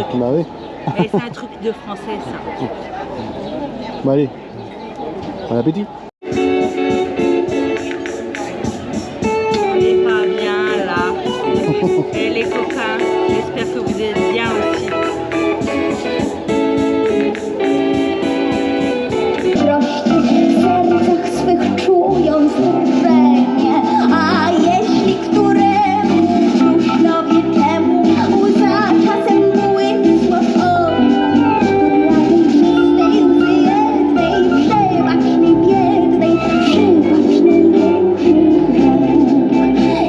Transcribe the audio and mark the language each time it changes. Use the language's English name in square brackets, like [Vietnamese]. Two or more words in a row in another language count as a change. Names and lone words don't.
[French] Bah oui. Et c'est un truc de français ça. Bon allez, bon appétit. On n'est pas bien là. Et les copains, j'espère que vous êtes bien aussi. [Polish] Prości w sercach swych czują znużenie, a jeśli któremu żużlowi temu łza czasem błysła w oku, to dla tej czystej łzy jednej przebacz mi biednej, przybacz największy grzech.